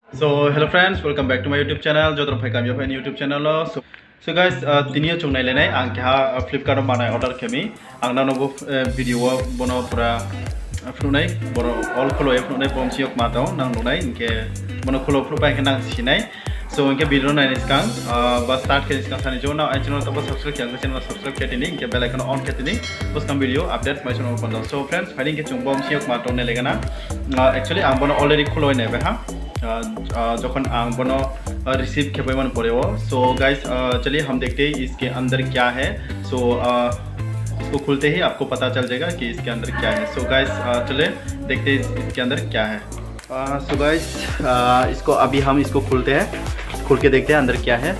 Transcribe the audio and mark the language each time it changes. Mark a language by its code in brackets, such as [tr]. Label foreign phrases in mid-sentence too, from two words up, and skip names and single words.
[en] So hello friends, welcome back to my YouTube channel. [trp] Jodro phai kam yo phai YouTube channel lo. [en] So guys, [trp] tiniyo chung nai lenai ang kha Flipkart ma nai order kemi. Ang na no video bono pura flunai bono all kholo flunai bom siok ma tau nang nai inke bono kholo flupai ke nang sinai. So inke video nai niskang bas start ke niskang sani jo [en] now channel to subscribe [trp] kyang [en] channel subscribe [trp] ke tini inke [en] bell icon on [trp] ke tini bos kam [en] video update my channel open. So friends, [trp] fighting ke chung bom siok ma tau ne legana. Actually ang bono already kholo nai ba ha. जखन आंग बनो रिसीव खेपे मन पड़े वो [en] so guys [hi] चलिए हम देखते हैं इसके अंदर क्या है। सो इसको खुलते ही आपको पता चल जाएगा कि इसके अंदर क्या है। [en] so guys [hi] चलिए देखते हैं इसके अंदर क्या है। [en] so guys [hi] इसको अभी हम इसको खुलते हैं, खुल के देखते हैं अंदर क्या है।